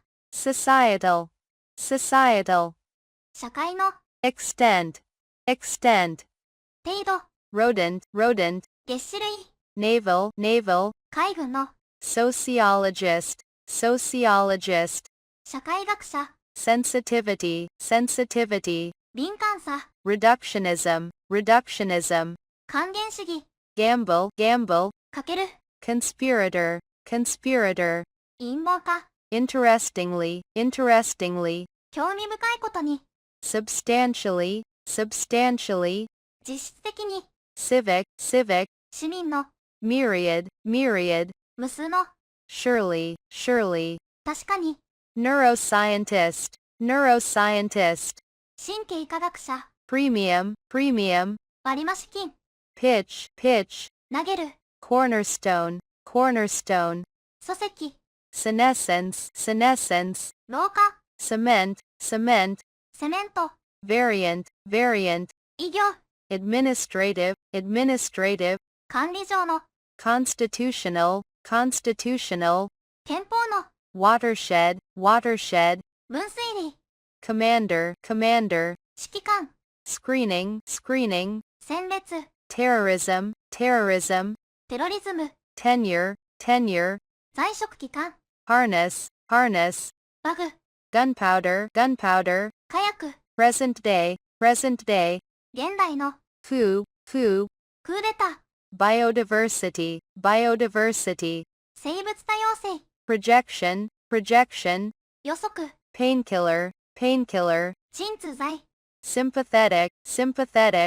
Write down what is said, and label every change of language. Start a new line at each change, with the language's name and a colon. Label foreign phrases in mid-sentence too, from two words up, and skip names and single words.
English: societal, societal,
Japanese: 社会の、
English: extent, extent,
Japanese: 程度、
English: rodent, rodent,
Japanese: 月種類、
English: naval, naval,
Japanese: 海軍の、
English: sociologist, sociologist,
Japanese: 社会学者、
English: sensitivity, sensitivity,
Japanese: 敏感さ、
English: reductionism, reductionism,
Japanese: 還元主義、
English: gamble, gamble,
Japanese: かける、
English: conspirator, conspirator,
Japanese: 陰謀家、
English: interestingly, interestingly,
Japanese: 興味深いことに、
English: substantially, substantially,
Japanese: 実質的に、
English: civic, civic,
Japanese: 市民の、
English: myriad, myriad,
Japanese: 無数の、
English: surely, surely,
Japanese: 確かに、
English: neuroscientist, neuroscientist,
Japanese: 神経科学者、
English: premium, premium,
Japanese: 割増金、
English: pitch, pitch,
Japanese: 投げる、
English: cornerstone, cornerstone,
Japanese: 礎石、
English: senescence, senescence,
Japanese: 廊下、
English: cement, cement,
Japanese: セメント、
English: variant, variant,
Japanese: 異業、
English: administrative, administrative,
Japanese: 管理上の、
English: constitutional, constitutional,
Japanese: 憲法の、
English: watershed, watershed,
Japanese: 分水嶺、
English: commander, commander,
Japanese: 指揮官、
English: screening, screening,
Japanese: 戦列、
English: terrorism, terrorism,
Japanese: テロリズム、
English: tenure, tenure,
Japanese: 在職期間、
English: harness, harness,
Japanese: バグ、
English: gunpowder, gunpowder,
Japanese: 火薬、
English: present day, present day,
Japanese: 現代の、
English: coup, coup,
Japanese: クーデター、
English: biodiversity, biodiversity,
Japanese: 生物多様性、
English: projection, projection,
Japanese: 予測、
English: painkiller, painkiller,
Japanese: 鎮痛剤、
English: sympathetic, sympathetic,